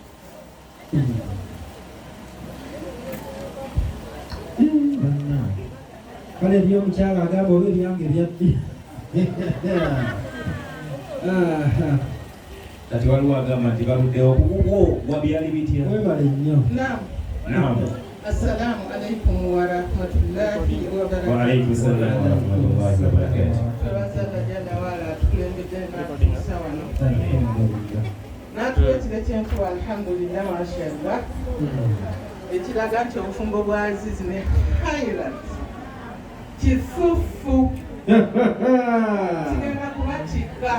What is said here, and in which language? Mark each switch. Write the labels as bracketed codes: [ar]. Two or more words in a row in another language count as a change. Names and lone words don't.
[lg] kale ebyomukyala agamba oba ebyange byaddi kati waliwo agamba nti baluddewo kukuwo wabyali bitya webale nnyo naam [ar] السلام عليكم ورحمة الله وبركاته. وعليكم السلام ورحمة الله وبركاته. [lg] Twabasaba jalla wala tukulembedde n'atuusa wano. N'atuleetera ekintu [ar] الحمد لله ما شاء الله. [lg] Ekiraga nti obufumbo bwa Aziz ne Khairat kisufu kigenda kubatika.